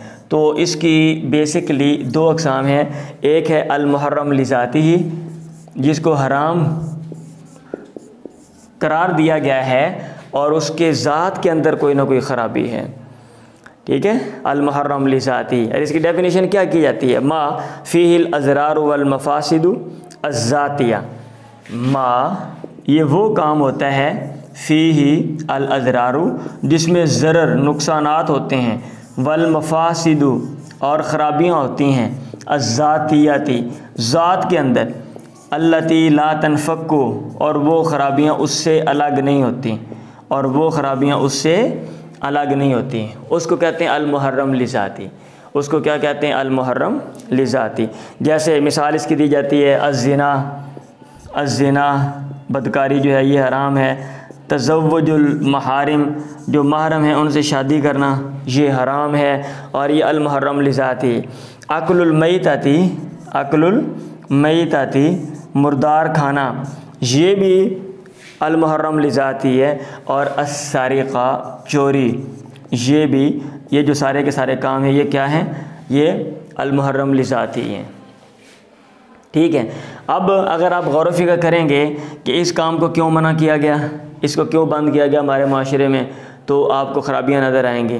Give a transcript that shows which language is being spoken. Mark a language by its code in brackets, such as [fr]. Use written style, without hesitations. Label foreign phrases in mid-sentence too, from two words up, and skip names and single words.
[ur] تو اس کی بیسکلی 2 اقسام ہیں. ایک ہے [ar] المحرم لذاته, [ur] جس کو حرام قرار دیا گیا ہے اور اس کے ذات کے اندر کوئی نہ کوئی خرابی ہے، ٹھیک ہے, [ar] المحرم لذاتي. [ur] اور اس کی ڈیفینیشن کیا کی جاتی ہے, [ar] ما فيه الأضرار والمفاسد الذاتية، ما یہ [ur] وہ کام ہوتا ہے, [ar] فيه الأضرار [ur] جس میں ضرر نقصانات ہوتے ہیں, [ar] والمفاسد [ur] اور خرابیاں ہوتی ہیں, अज़्ज़ातियाती ذات کے اندر, [ar] التي لا تنفك [ur] اور وہ خرابیاں اس سے الگ نہیں ہوتی، اور وہ خرابیاں اس سے الگ نہیں ہوتی، اس کو کہتے ہیں [ar] المحرم لذاتي. [ur] اس کو کیا کہتے ہیں, [ar] المحرم لذاتي. [ur] جیسے مثال اس کی دی جاتی ہے الزنا، الزنا بدکاری جو ہے یہ حرام ہے, [ar] تزوج المحارم [ur] جو محرم ہے ان سے شادی کرنا یہ حرام ہے، اور یہ [ar] المحرم لذاتي. أكل الميتة، أكل الميتة [ur] مردار کھانا یہ بھی [ar] المحرم لذاتي [ur] ہے، اور السارقہ چوری یہ بھی، یہ جو سارے کے سارے کام ہیں یہ کیا ہیں، یہ [ar] المحرم لذاتي [ur] ہیں، ٹھیک ہے. اب اگر آپ غور و فکر کریں گے کہ اس کام کو کیوں منع کیا گیا، اس کو کیوں بند کیا گیا ہمارے معاشرے میں، تو آپ کو خرابیاں نظر آئیں گی.